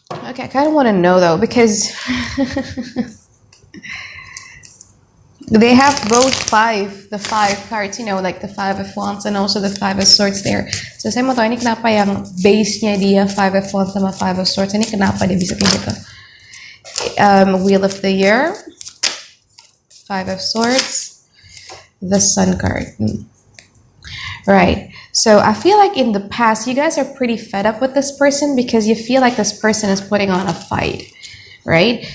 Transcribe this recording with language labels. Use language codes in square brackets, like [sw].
[en] Okay, I kind of want to know though, because they have both the five cards, like the 5 of Wands and also the 5 of Swords there. [id] So saya mau tahu ini kenapa yang base-nya dia 5 of Wands sama 5 of Swords, ini kenapa dia bisa kayak gitu. [en] Wheel of the Year, 5 of Swords, the Sun card. Right. So I feel like in the past, you guys are pretty fed up with this person because you feel like this person is putting on a fight. right?